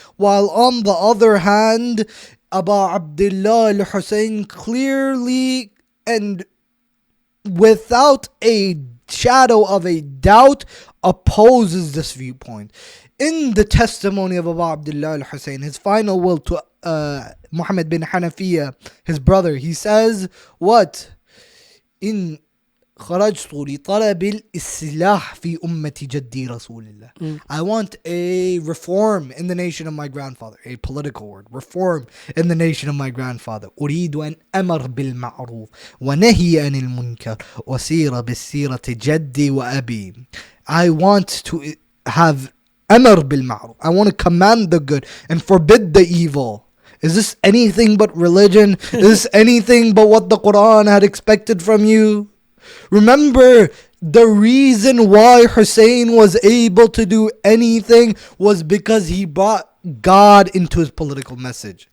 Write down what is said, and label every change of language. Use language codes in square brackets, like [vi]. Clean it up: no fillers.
[en] While on the other hand, Abu Abdullah al-Husayn clearly and without a shadow of a doubt opposes this viewpoint. In the testimony of Abu Abdullah al-Husayn, his final will to Muhammad bin Hanafiya, his brother, he says, what? [ar] In خرجت لطلب الإصلاح في أمة جدي رسول الله. [en] I want a reform in the nation of my grandfather. A political word. Reform in the nation of my grandfather. [ar] أريد أن أمر بالمعروف ونهي عن المنكر وسير بالسيرة جدي وأبي. [en] I want to have [ar] أمر بالمعروف. [en] I want to command the good and forbid the evil. Is this anything but religion? Is this anything but what the Quran had expected from you? Remember, the reason why Hussein was able to do anything was because he brought God into his political message.